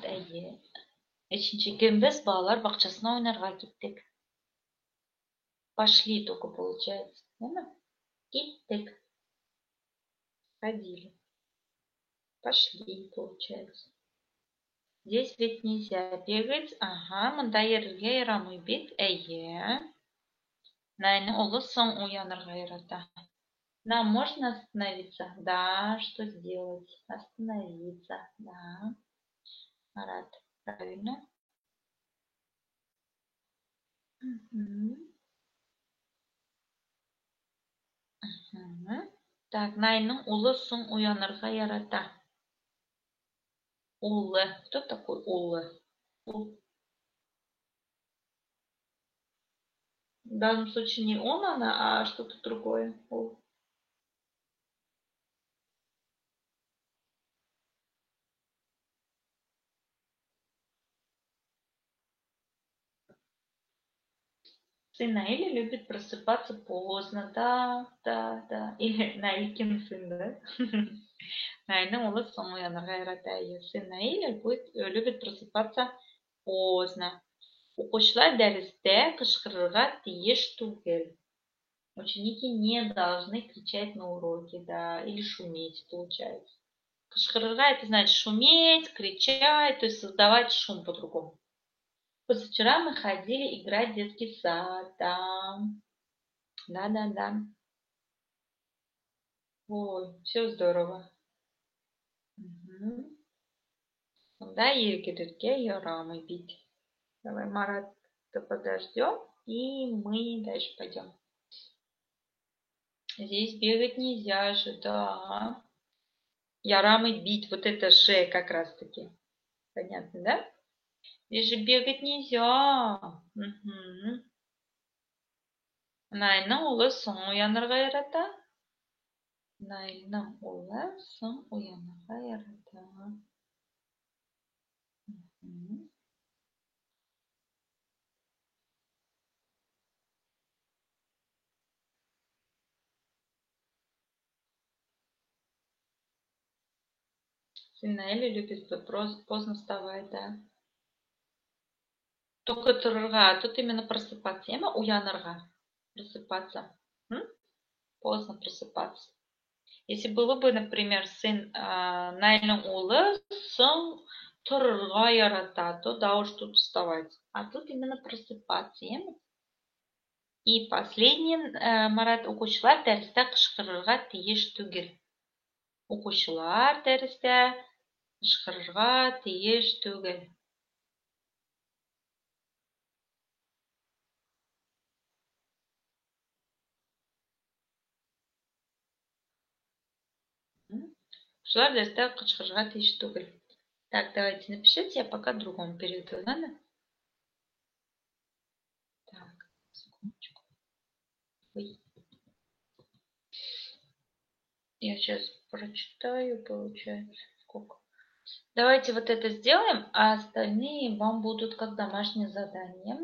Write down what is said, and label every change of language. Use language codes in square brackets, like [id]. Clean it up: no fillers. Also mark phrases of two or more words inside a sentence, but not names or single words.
[tt] Әйе. Өченче көн без балалар бакчасына уйнарга киттек. [ru] Пошли только получается. Верно? Киттек. Ходили. Пошли, получается. Здесь ведь нельзя бегать. Ага, [tt] монда йөрергә ярамый бит. Әйе. Найны улы соң уянырга ярата. [ru] Нам можно остановиться? Да, что сделать? Остановиться. Да. Марат, правильно. Мгм. Мгм. Так, [tt] Найның улы соң уянырга ярата. Улы. [ru] Кто такой улы? В данном случае не он, она, а что-то другое. Сын Наиля любит просыпаться поздно. Да, да, да. Или Наилькин сын, да? [tt] Найның улы соң уянырга ярата. [ru] Сын Наиля любит просыпаться поздно. [tt] Укучылар дәрестә кычкырырга тиеш түгел. [ru] Ученики не должны кричать на уроке, да, или шуметь, получается. Кычкырырга это значит шуметь, кричать, то есть создавать шум по-другому. Позавчера мы ходили играть в детский сад, да. Да-да-да. Ой, все здорово. [tt] Мгм. Да, егерге ярамый бит. [ru] Давай, Марат, подождем, и мы дальше пойдем. Здесь бегать нельзя же, да. [tt] Ярамый бит, [ru] вот это же как раз таки. Понятно, да? Здесь же бегать нельзя. Мгм. [tt] Найның улы соң уянырга ярата. Найның улы соң уянырга ярата. Мгм. [ru] Сын Наиля любит поздно вставать, да. Только торырга, а тут именно просыпаться. [tt] Яма уянырга. [ru] Просыпаться. М? Поздно просыпаться. Если было бы, например, сын [tt] Найльның улы соң торырга ярата, [ru] то да уж тут вставать. А тут именно просыпаться. Яма? И последний, [tt] Марат, укучылар дәрестә кычкырырга тиеш түгел. Укучылар дәрестә кычкырырга тиеш түгел. Укучылар дәрестә кычкырырга тиеш түгел. [ru] Так, давайте напишите, я пока другому перейду, ладно? Так, секундочку. Ой. Я сейчас прочитаю, получается, сколько. Давайте вот это сделаем, а остальные вам будут как домашнее задание.